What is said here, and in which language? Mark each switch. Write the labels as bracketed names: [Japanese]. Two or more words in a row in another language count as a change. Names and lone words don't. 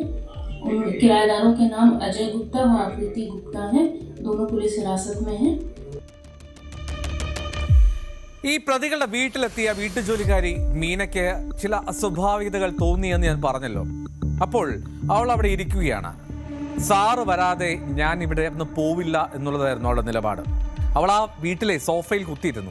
[Hindi] उन किराएदारों के नाम अजय गुप्ता व आकृति गुप्ता हैं। दोनों पुलिस हिरासत में हैं। [Malayalam] ഈ പ്രതികളുടെ വീട്ടിലെത്തിയ വീട്ടുജോലിക്കാരി മീനയ്ക്ക് ചില അസ്വാഭാവികതകൾ തോന്നിയെന്ന് ഞാൻ പറഞ്ഞല്ലോ. അപ്പോൾ അവൾ അവിടെ ഇരിക്കുകയാണ്. സാറ് വരാതെ ഞാൻ ഇവിടെ നിന്ന് പോവില്ല എന്നുള്ളതായിരുന്നു അവളുടെ നിലപാട്. അവൾ ആ വീട്ടിലെ സോഫയിൽ കുത്തിയിരുന്നു.